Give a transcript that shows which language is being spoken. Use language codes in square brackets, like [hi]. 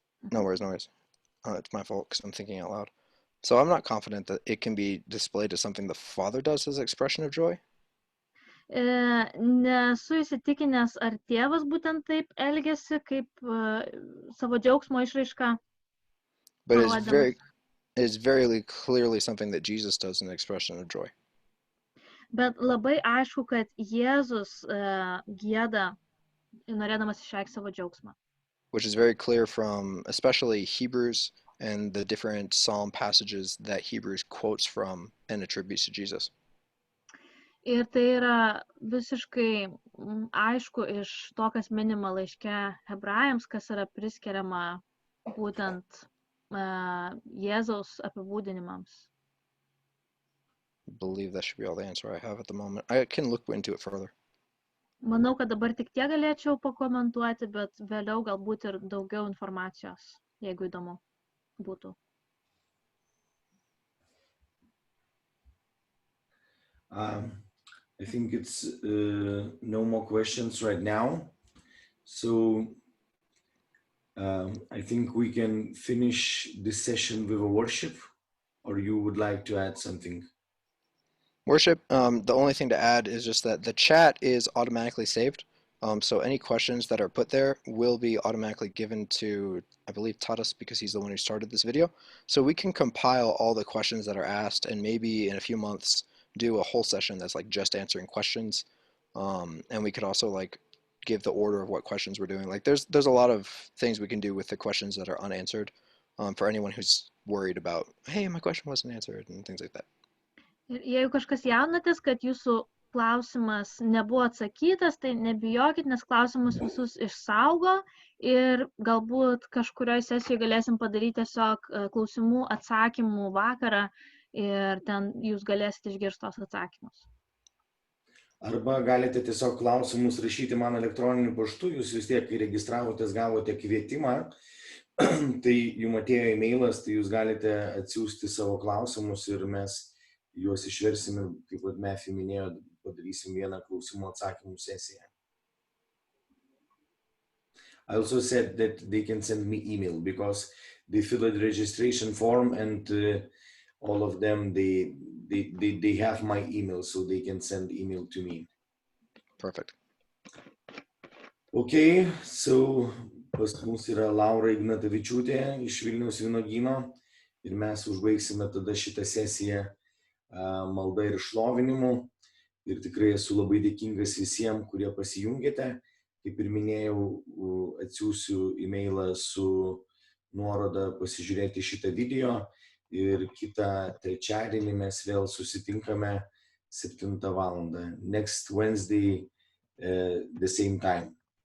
[en] No worries. It's my fault because I'm thinking out loud. So I'm not confident that it can be displayed as something the Father does as an expression of joy. Nesu įsitikinęs, ar tėvas būtent taip elgiasi, kaip savo džiaugsmo išraiška. But it's very clearly something that Jesus does as an expression of joy. Bet labai aišku, kad Jėzus gieda, norėdamas išreikšti savo džiaugsmą. Which is very clear from especially Hebrews and the different psalm passages that Hebrews quotes from and attributes to Jesus. Ir tai yra visiškai aišku iš to, kas minima laiške Hebrajams, kas yra priskiriama būtent Jėzaus apibūdinimams. I believe that should be all the answer I have at the moment. I can look into it further. Manau, kad dabar tik tiek galėčiau pakomentuoti, bet vėliau galbūt ir daugiau informacijos, jeigu įdomu būtų. I think it's no more questions right now. So I think we can finish this session with a worship, or you would like to add something? Worship, the only thing to add is just that the chat is automatically saved. So any questions that are put there will be automatically given to, I believe, Tadas, because he's the one who started this video. So we can compile all the questions that are asked and maybe in a few months do a whole session that's like just answering questions. And we could also like give the order of what questions we're doing. Like there's a lot of things we can do with the questions that are unanswered for anyone who's worried about, hey, my question wasn't answered and things like that. [lt] Ir jeigu kažkas jaunatės, kad jūsų klausimas nebuvo atsakytas, tai nebijokit, nes klausimus visus išsaugo ir galbūt kažkurioje sesijoje galėsim padaryti tiesiog klausimų atsakymų vakarą ir ten jūs galėsite išgirsti tos atsakymus. Arba galite tiesiog klausimus rašyti man elektroniniu paštu, jūs vis tiek, kai registravotės, gavote kvietimą, tai jums atėjo e-mailas, tai jūs galite atsiųsti savo klausimus ir mes juos išversime, kaip Matthew minėjo, padarysim vieną klausimų atsakymų sesiją. [en] I also said that they can send me email because they fill a registration form and all of them, they have my email, so they can send email to me. Perfect. Okay, so [lt] pas mus yra Laura Ignatavičiūtė iš Vilniaus vynuogyno ir mes užbaigsime tada šitą sesiją malda ir šlovinimu. Ir tikrai esu labai dėkingas visiems, kurie pasijungėte. Kaip ir minėjau, atsiųsiu e-mailą su nuoroda pasižiūrėti šitą video. Ir kitą trečiadienį mes vėl susitinkame 7 valandą. [en] Next Wednesday, the same time.